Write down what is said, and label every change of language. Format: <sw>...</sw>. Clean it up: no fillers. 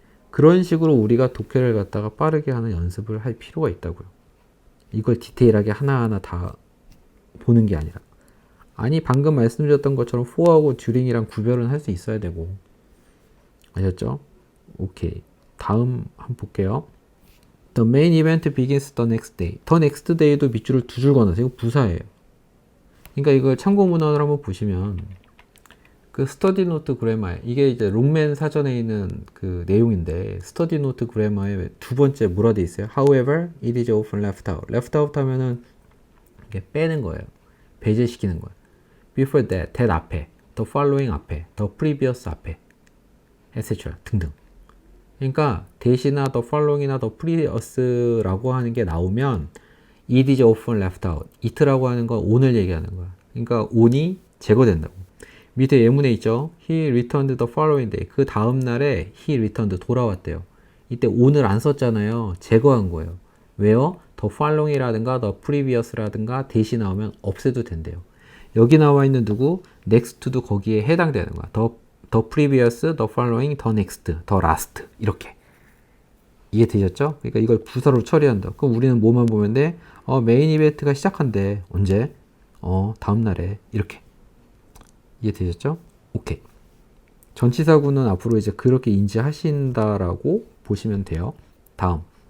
<ko>그런 식으로 우리가 독해를 갖다가 빠르게 하는 연습을 할 필요가 있다고요. 이걸 디테일하게 하나하나 다 보는 게 아니라. 아니 방금 말씀드렸던 것처럼 for하고 during이랑 구별은 할 수 있어야 되고 아셨죠? 오케이. 다음 한번 볼게요.</ko> <en>The main event begins the next day.</en> <ko>The next day도 밑줄을 두 줄 건너서 이거 부사예요. 그러니까 이걸 참고 문헌을 한번 보시면 그 스터디 노트 그래마에 이게 이제 롱맨 사전에 있는 그 내용인데 스터디 노트 그래마에 두 번째 뭐라 돼 있어요?</ko> <en>However, it is often left out.</en> <ko>left out 하면은 이게 빼는 거예요. 배제시키는 거예요.</ko> <en>Before that, that</en> <ko>앞에,</ko> <en>the following 앞에, the previous 앞에, etc.</en> <ko>등등. 그러니까 대시나 the following이나 the previous라고 하는 게 나오면</ko> <en>it is often left out.</en> <ko>it라고 하는 건 on을 얘기하는 거야. 그러니까 on이 제거된다고. 밑에 예문에 있죠.</ko> <en>He returned the following day.</en> <ko>그 다음 날에</ko> <en>he returned</en> <ko>돌아왔대요. 이때 on을 안 썼잖아요. 제거한 거예요. 왜요? the following이라든가 the previous라든가 대시 나오면 없애도 된대요. 여기 나와 있는 누구? next도 거기에 해당되는 거야.</ko> <en>the previous, the following, the next, the last</en> <ko>이렇게 이해되셨죠? 그러니까 이걸 부사로 처리한다. 그럼 우리는 뭐만 보면 돼? 메인 이벤트가 시작한대. 언제? 다음 날에 이렇게 이해되셨죠? 오케이. 전치사구는 앞으로 이제 그렇게 인지하신다라고 보시면 돼요. 다음.</ko>